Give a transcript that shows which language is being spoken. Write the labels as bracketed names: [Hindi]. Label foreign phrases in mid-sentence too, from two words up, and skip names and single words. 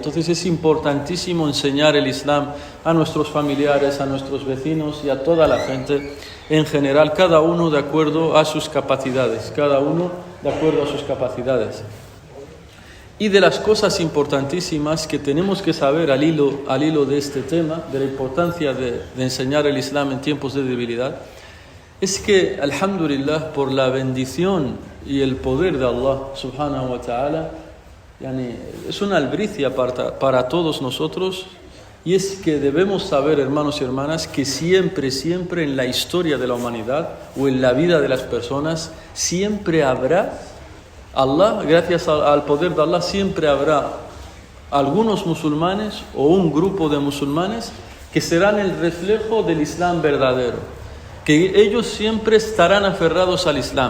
[Spanish] Entonces es importantísimo enseñar el Islam a nuestros familiares, a nuestros vecinos y a toda la gente en general, cada uno de acuerdo a sus capacidades, Y de las cosas importantísimas que tenemos que saber al hilo de este tema, de la importancia de enseñar el Islam en tiempos de debilidad, es que, alhamdulillah, por la bendición y el poder de Allah [Arabic] سبحانه وتعالى, [Spanish] es una albricia para todos nosotros, y es que debemos saber, hermanos y hermanas, que siempre en la historia de la humanidad o en la vida de las personas, siempre habrá Allah, gracias al poder de Allah, siempre habrá algunos musulmanes o un grupo de musulmanes que serán el reflejo del Islam verdadero, que ellos siempre estarán aferrados al Islam.